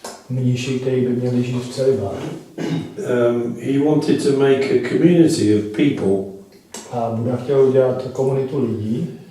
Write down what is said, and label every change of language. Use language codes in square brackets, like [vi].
[cs] mniši, kteří by měli žít v celibátu. [en] He wanted to make a community of people. [cs] A Buddha chtěl udělat komunitu lidí.